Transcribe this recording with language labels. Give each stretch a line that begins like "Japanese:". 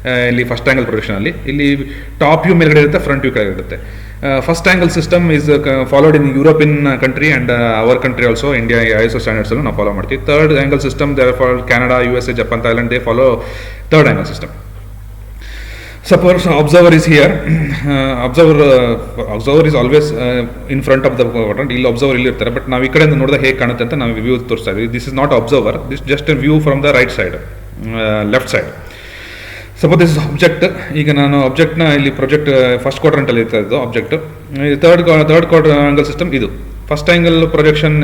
Kannada: ಇಲ್ಲಿ first angle ಪ್ರೊಜೆಕ್ಷನಲ್ಲಿ ಇಲ್ಲಿ top view ಮೇಲ್ಗಡೆ ಇರುತ್ತೆ, ಫ್ರಂಟ್ ವ್ಯೂ ಕೆಳಗಡೆ ಇರುತ್ತೆ.
English: first angle system is followed in European country and our country also,
Kannada: India ISO ಸ್ಟ್ಯಾಂಡರ್ಡ್ಸಲ್ಲೂ ನಾವು ಫಾಲೋ ಮಾಡ್ತೀವಿ.
English: Third angle system there for Canada, USA, Japan, Thailand, they follow third angle system. Suppose observer is here, observer is always in front of the quadrant.
Kannada: ಇಲ್ಲಿ observer ಇಲ್ಲಿ ಇರ್ತಾರೆ, but ನಾವು ಈ ಕಡೆಯಿಂದ ನೋಡಿದಾಗ ಹೇಗೆ ಕಾಣುತ್ತೆ ಅಂತ ನಾವು ವ್ಯೂ ತೋರಿಸ್ತಾ ಇದ್ದೀವಿ.
English: This is not observer, this just a view from the right side, left side. Suppose this is object.
Kannada: ಈಗ ನಾನು ಆಬ್ಜೆಕ್ಟ್ನ ಇಲ್ಲಿ ಪ್ರೊಜೆಕ್ಟ್ ಫಸ್ಟ್ ಕ್ವಾಡ್ರಂಟಲ್ಲಿ ಇರ್ತಾ ಇದ್ದು ಆಬ್ಜೆಕ್ಟ್.
English: Third angle system ಇದು first angle projection.